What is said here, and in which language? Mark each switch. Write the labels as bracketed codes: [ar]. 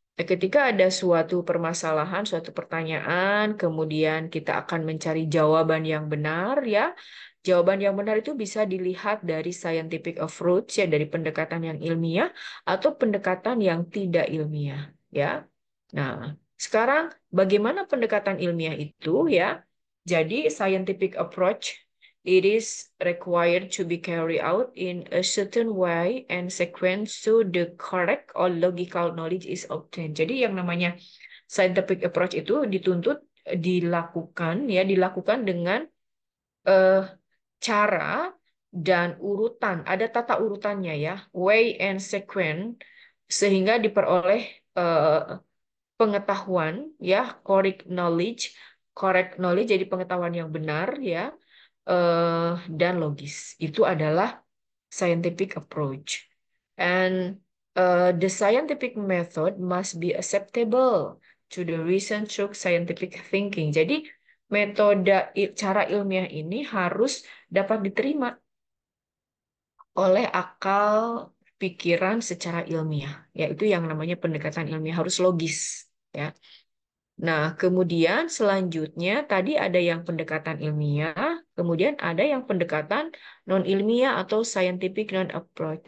[id] Ketika ada suatu permasalahan, suatu pertanyaan, kemudian kita akan mencari jawaban yang benar, ya. Jawaban yang benar itu bisa dilihat dari scientific approach, ya, dari pendekatan yang ilmiah atau pendekatan yang tidak ilmiah, ya. Nah, sekarang bagaimana pendekatan ilmiah itu, ya? [en] Jadi, scientific approach it is required to be carried out in a certain way and sequence so the correct or logical knowledge is obtained. [id] Jadi yang namanya scientific approach itu dituntut dilakukan dengan eh, cara dan urutan, ada tata urutannya ya, way and sequence sehingga diperoleh eh, pengetahuan ya, correct knowledge jadi pengetahuan yang benar ya dan logis. Itu adalah scientific approach. [en] And the scientific method must be acceptable to the reason through scientific thinking. [id] Jadi metode cara ilmiah ini harus dapat diterima oleh akal pikiran secara ilmiah, yaitu yang namanya pendekatan ilmiah harus logis, ya. Nah, kemudian selanjutnya tadi ada yang pendekatan ilmiah, kemudian ada yang pendekatan non-ilmiah atau scientific non-approach.